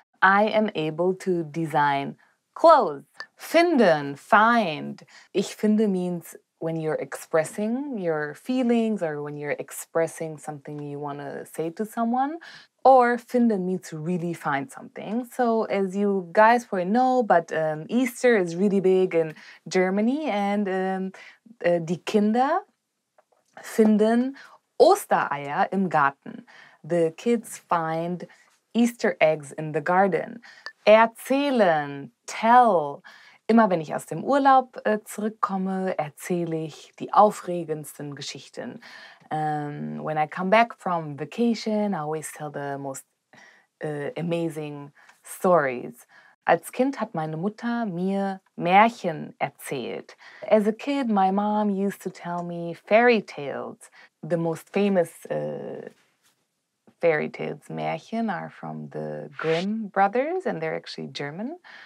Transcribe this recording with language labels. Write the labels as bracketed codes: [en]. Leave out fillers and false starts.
[en] I am able to design clothes. Finden, find. [de] Ich finde [en] means when you're expressing your feelings or when you're expressing something you want to say to someone. Or finden means to really find something. So as you guys probably know, but Easter is really big in Germany, and [de] die Kinder finden Ostereier im Garten. [en] The kids find Easter eggs in the garden. [de] Erzählen, tell. Immer wenn ich aus dem Urlaub zurückkomme, erzähle ich die aufregendsten Geschichten. [en] When I come back from vacation, I always tell the most amazing stories. [de] Als Kind hat meine Mutter mir Märchen erzählt. [en] As a kid, my mom used to tell me fairy tales. The most famous fairy tales, Märchen, are from the Grimm brothers, and they're actually German.